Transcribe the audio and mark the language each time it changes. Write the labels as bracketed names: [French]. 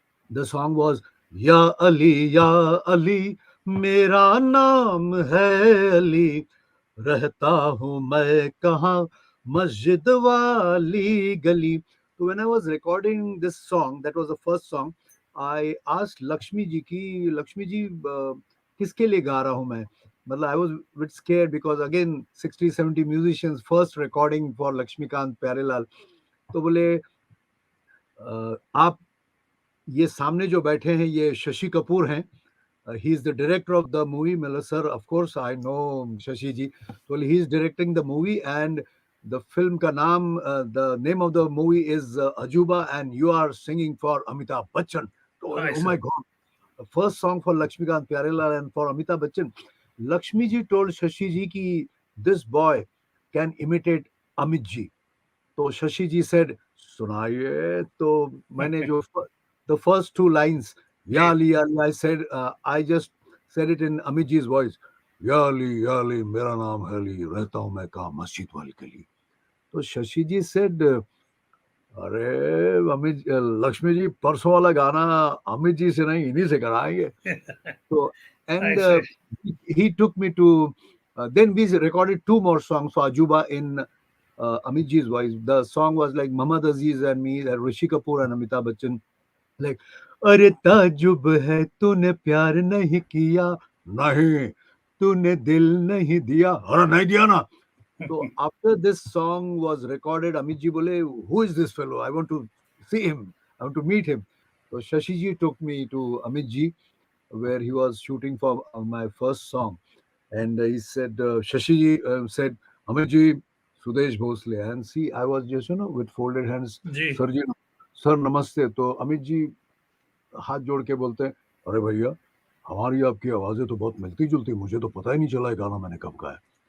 [English] The song was [Hindi] Ya Ali, Mera naam hai Ali, रहता हूँ मैं कहाँ मस्जिद वाली गली. [English] So when I was recording this song, that was the first song, I asked Lakshmi ji ki Lakshmi ji [Hindi] किसके लिए गा रहा हूँ मैं. [English] मतलब I was a bit scared because again 60-70 musicians first recording for Lakshmikant Pyarelal. [Hindi] तो बोले आप ये सामने जो बैठे हैं ये शशि कपूर हैं. [English] He is the director of the movie. Miller sir, of course I know Shashi ji. Well, he is directing the movie, and the film [Hindi] ka naam, [English] the name of the movie is Ajuba, and you are singing for Amitabh Bachchan. So, I oh my see. God, the first song for Lakshmikant Pyarelal and for Amitabh Bachchan. Lakshmi ji told Shashi ji ki this boy can imitate Amit ji. [Hindi] तो शशि जी said सुनाइए. तो मैंने जो [English] the first two lines Ji. याली I said I just said it in Amit ji's voice. [Hindi] याली मेरा नाम है अली रहता हूँ मैं कहाँ मस्जिद वाली गली. तो शशि जी said अरे अमित लक्ष्मी जी परसों वाला गाना अमित जी से नहीं इन्हीं से कराएंगे. So I and see. he took me to then we recorded two more songs for Ajuba in Amit ji's voice. The song was like Muhammad Aziz and me, Rishi Kapoor and Amitabh Bachchan. Like अरे ताजुब है तूने प्यार नहीं किया. नहीं तूने दिल नहीं दिया. अरे नहीं दिया ना. [English] So after this song was recorded, Amit ji bole, who is this fellow? I want to see him. I want to meet him. So Shashi ji took me to Amit ji, where he was shooting for my first song. And he said, Shashi ji said, Amit ji, Sudesh Bhosle. And see, I was just, with folded hands, Ji. sir ji, sir namaste. [Hindi] तो अमित जी हाथ जोड़ के बोलते हैं, अरे भैया हमारी आपकी आवाजें तो बहुत मिलती जुलती, मुझे तो पता ही नहीं चला ये गाना मैंने कब गाया.